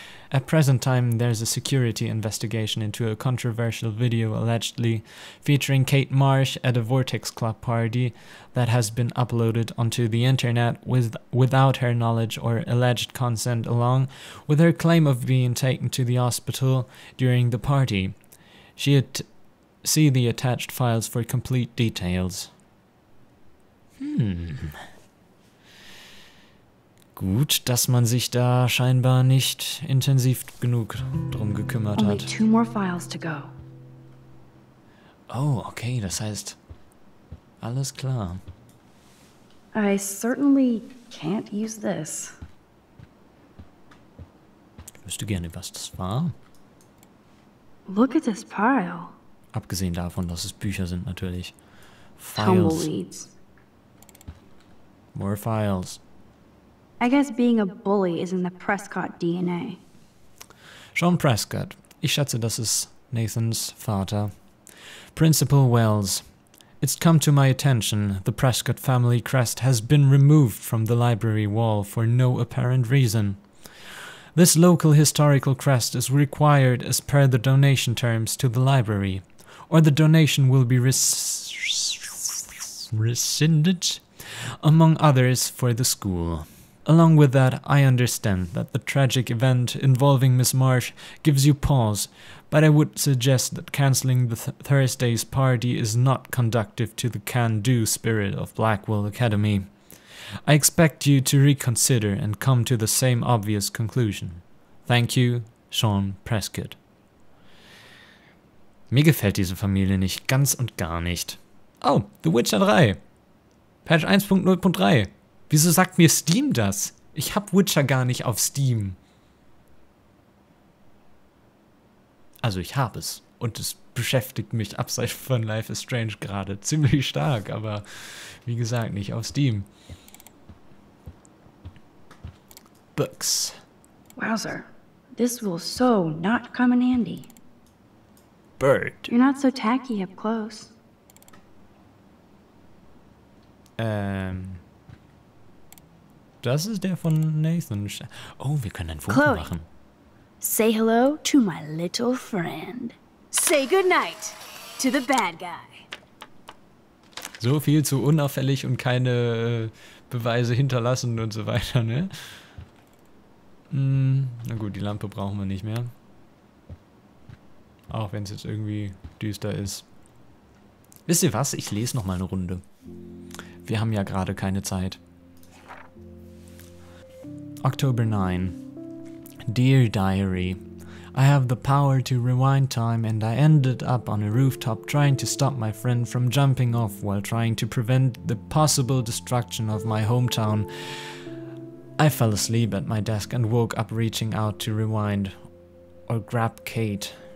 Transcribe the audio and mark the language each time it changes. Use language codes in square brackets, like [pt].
[en] At present time, there's a security investigation into a controversial video allegedly featuring Kate Marsh at a Vortex Club party that has been uploaded onto the internet without her knowledge or alleged consent, along with her claim of being taken to the hospital during the party. See the attached files for complete details. [de] Gut, dass man sich da scheinbar nicht intensiv genug drum gekümmert [en] Only [de] hat. [en] 2 more files to go. [de] Oh, okay, das heißt... Alles klar. [en] I certainly can't use this. [de] Ich wüsste gerne, was das war. [en] Look at this pile. [de] Abgesehen davon, dass es Bücher sind natürlich. [en] Files. Tumbleweeds. More files. I guess being a bully is in the Prescott DNA. Sean Prescott. [de] Ich schätze, das ist Nathans Vater. [en] Principal Wells. It's come to my attention the Prescott family crest has been removed from the library wall for no apparent reason. This local historical crest is required as per the donation terms to the library, or the donation will be rescinded, among others, for the school. Along with that, I understand that the tragic event involving Miss Marsh gives you pause, but I would suggest that cancelling the Thursday's party is not conducive to the can-do spirit of Blackwell Academy. I expect you to reconsider and come to the same obvious conclusion. Thank you, Sean Prescott. [de] Mir gefällt diese Familie nicht, ganz und gar nicht. Oh, The Witcher 3. Patch 1.0.3. Wieso sagt mir Steam das? Ich hab Witcher gar nicht auf Steam. Also ich habe es. Und es beschäftigt mich abseits von Life is Strange gerade ziemlich stark, aber wie gesagt, nicht auf Steam. [en] Books. Wowzer. This will so not come in handy. Bird. You're not so tacky up close. [de] Das ist der von Nathan. Oh, wir können ein Foto [en] Chloe. [de] machen. [en] Say hello to my little friend. Say goodnight to the bad guy. [de] So viel zu unauffällig und keine Beweise hinterlassen und so weiter, ne? Na gut, die Lampe brauchen wir nicht mehr. Auch wenn es jetzt irgendwie düster ist. Wisst ihr was? Ich lese noch mal eine Runde. Wir haben ja gerade keine Zeit. [en] October 9. Dear Diary, I have the power to rewind time and I ended up on a rooftop trying to stop my friend from jumping off while trying to prevent the possible destruction of my hometown. I fell asleep at my desk and woke up reaching out to rewind or grab Kate.